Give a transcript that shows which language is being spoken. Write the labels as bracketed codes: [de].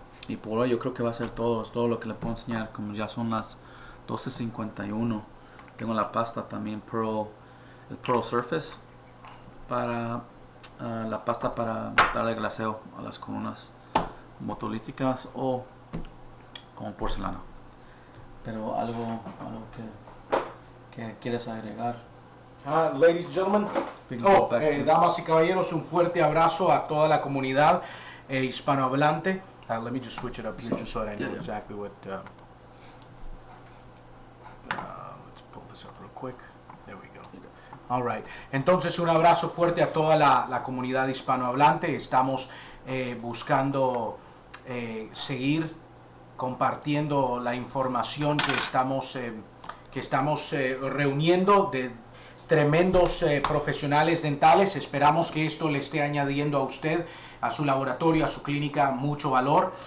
[es] Y por hoy yo creo que va a ser todo, es todo lo que le puedo enseñar. Como ya son las 12:51, tengo la pasta también el Pearl Surface para la pasta para darle glaseo a las columnas motolíticas o como porcelana. Pero algo que quieres agregar. [en] Ladies and gentlemen, [es] damas y caballeros, un fuerte abrazo a toda la comunidad hispanohablante. [en] Let me just switch it up here just so that I know exactly what. Let's pull this up real quick. There we go. All right. [es] Entonces, un abrazo fuerte a toda la comunidad hispanohablante. Estamos buscando seguir compartiendo la información que estamos reuniendo tremendos profesionales dentales. Esperamos que esto le esté añadiendo a usted, a su laboratorio, a su clínica, mucho valor.